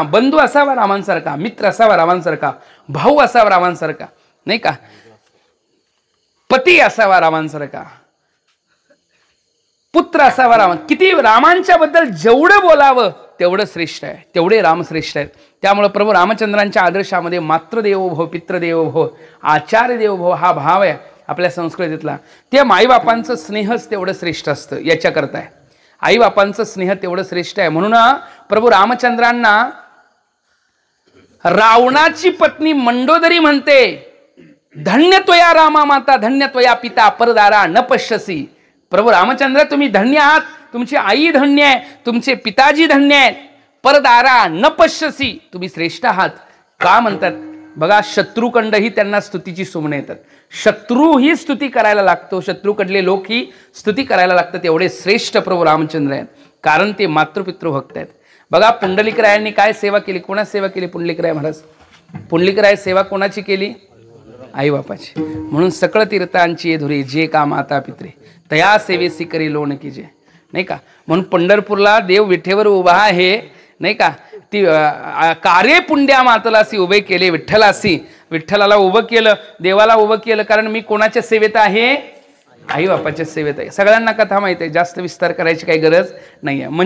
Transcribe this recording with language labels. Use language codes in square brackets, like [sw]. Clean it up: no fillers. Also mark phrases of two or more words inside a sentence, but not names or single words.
[mr] बंधू असावा रामांसारखा, मित्र असावा रामांसारखा, भाऊ असावा रामांसारखा, नाही का, पती असावा रामांसारखा, पुत्र असावा राम. किती रामांच्या बद्दल जेवढं बोलावं तेवढं श्रेष्ठ आहे, तेवढे राम श्रेष्ठ आहेत. त्यामुळे प्रभू रामचंद्रांच्या आदर्शामध्ये [sa] मातृदेवो भव, पितृदेवो भव, आचार्य देवो भव [mr] हा भाव आहे आपल्या संस्कृतीतला. त्या माईबापांचं स्नेहच तेवढं श्रेष्ठ असतं. याच्याकरता आहे आईबापांचं स्नेह तेवढं श्रेष्ठ आहे. म्हणून प्रभू रामचंद्रांना रावणाची पत्नी मंडोदरी म्हणते, [sa] धन्य त्वया रामा माता, धन्य त्वया पिता, परदारा न पश्यसी. [mr] प्रभू रामचंद्र तुम्ही धन्य आहात, तुमची आई धन्य आहे, तुमचे पिताजी धन्य आहेत, [sa] परदारा न पश्यसी, [mr] तुम्ही श्रेष्ठ आहात. का म्हणतात बघा, शत्रूकंडही त्यांना स्तुतीची सुमने येतात. शत्रू ही स्तुती करायला लागतो, शत्रूकडले लोक ही स्तुती करायला लागतात. एवढे श्रेष्ठ प्रभू रामचंद्र आहेत, कारण ते मातृपितृ भक्त आहेत. बघा पुंडलिकरायांनी काय सेवा केली, कोणाची सेवा केली? पुंडलिकराय महाराज. पुंडलिकराय सेवा कोणाची केली? आई बापाची. म्हणून सकळ तीर्थांची धुरी जे का माता पित्रे, तया सेवेसी करी लोण कीजे, नाही का. म्हणून पंढरपूरला देव विठेवर उभा आहे, नाही का. ती कार्य पुंड्या मातलासी उभे केले विठ्ठलासी. विठ्ठलाला उभं केलं, देवाला उभं केलं, कारण मी कोणाच्या सेवेत आहे? आई बापाच्या सेवेत आहे. सगळ्यांना कथा माहिती आहे, जास्त विस्तार करायची काही गरज नाही आहे.